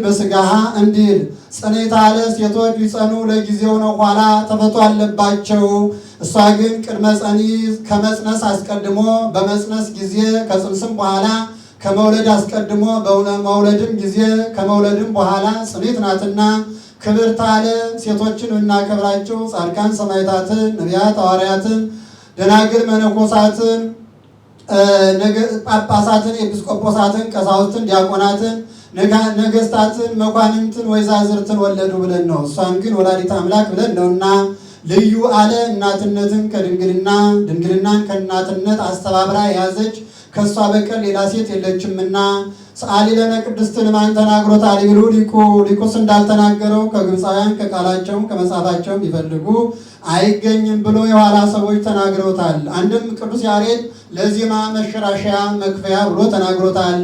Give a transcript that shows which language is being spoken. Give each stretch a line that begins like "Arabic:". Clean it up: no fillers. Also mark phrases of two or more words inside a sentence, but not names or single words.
Amharic: በሥጋሃ እንዲል ጽኔት አለ ሴቶች ቢጸኑ ለጊዜው ነው፣ ኋላ ተፈጥሮ አለባቸው። እሷ ግን
Geez: ቅድመ ጸኒስ
Amharic: ከመጽነስ አስቀድሞ በመጽነስ ጊዜ ከጽንስም በኋላ ከመውለድ አስቀድሞ በመውለድም ጊዜ ከመውለድም በኋላ ጽኔት ናትና። ክብርት አለ ሴቶችን እናከብራቸው ጻድቃን ሰማዕታትን ነቢያት ሐዋርያትን ደናግል መነኮሳትን ጳጳሳትን ኤጲስቆጶሳትን ቀሳውስትን ዲያቆናትን ነገስታትን መኳንንትን ወይዛዝርትን ወለዱ ብለን ነው። እሷን ግን
Geez: ወላዲተ አምላክ
Amharic: ብለን ነውና ልዩ አለ እናትነትን ከድንግልና ድንግልናን ከእናትነት አስተባብራ የያዘች ከእሷ በቀር ሌላ ሴት የለችምና።
Geez: ሰአሊ ለነ
Amharic: ቅድስት ማን ተናግሮታል ቢሉ ሊቁስ እንዳልተናገረው ከግብፃውያን ከቃላቸውም ከመጽሐፋቸውም ቢፈልጉ አይገኝም ብሎ የኋላ ሰዎች ተናግረውታል። አንድም ቅዱስ ያሬድ ለዜማ መሸራሸያ መክፈያ ብሎ ተናግሮታል።